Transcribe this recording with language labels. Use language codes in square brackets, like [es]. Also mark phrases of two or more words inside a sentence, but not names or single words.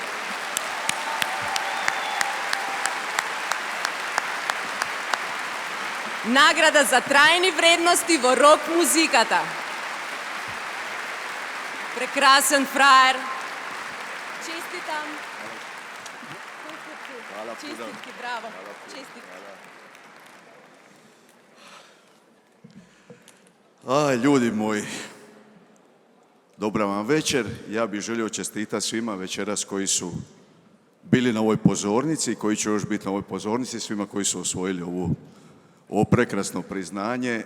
[mk] Награда за трајни вредности во рок музиката. Прекрасен фраер. Честитам. Честитки, браво. Честитки. [hr] Ljudi moji, dobra vam večer. Ja bih želio čestitati svima večeras koji su bili na ovoj pozornici i koji će još biti na ovoj pozornici, svima koji su osvojili ovo prekrasno priznanje.